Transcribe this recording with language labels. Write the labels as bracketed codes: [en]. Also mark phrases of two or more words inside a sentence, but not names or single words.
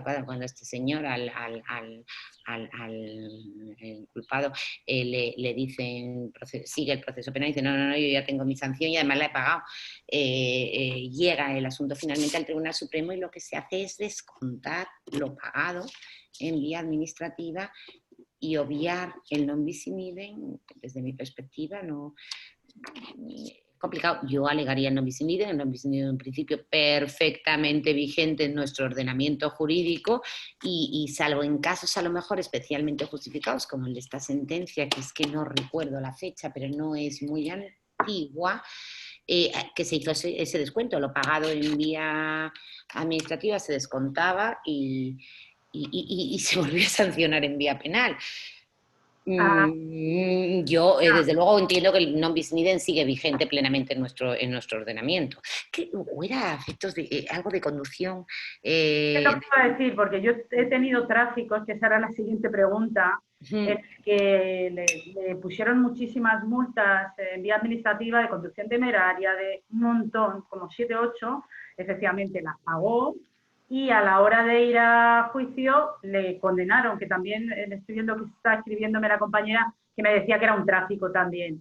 [es] Claro, cuando este señor al culpado le dicen, sigue el proceso penal y dice, no, yo ya tengo mi sanción y además la he pagado. Llega el asunto finalmente al Tribunal Supremo y lo que se hace es descontar lo pagado en vía administrativa y obviar el [la] non bis in idem. [es] Desde mi perspectiva, no complicado. Yo alegaría el [la] non bis in idem. [es] El [la] non bis in idem [es] es un principio perfectamente vigente en nuestro ordenamiento jurídico y salvo en casos a lo mejor especialmente justificados, como el de esta sentencia, que es que no recuerdo la fecha, pero no es muy antigua, que se hizo ese descuento, lo pagado en vía administrativa se descontaba y se volvió a sancionar en vía penal. Yo, desde luego, entiendo que el [la] non bis in idem [es] sigue vigente plenamente en nuestro ordenamiento. ¿O era efectos de algo de conducción? Es lo que iba a decir, porque yo he tenido tráficos, que esa era la siguiente pregunta, en que le pusieron muchísimas multas en vía administrativa de conducción temeraria, de un montón, como 7, 8, efectivamente las pagó, y a la hora de ir a juicio le condenaron, que también estoy viendo que está escribiéndome la compañera, que me decía que era un tráfico también.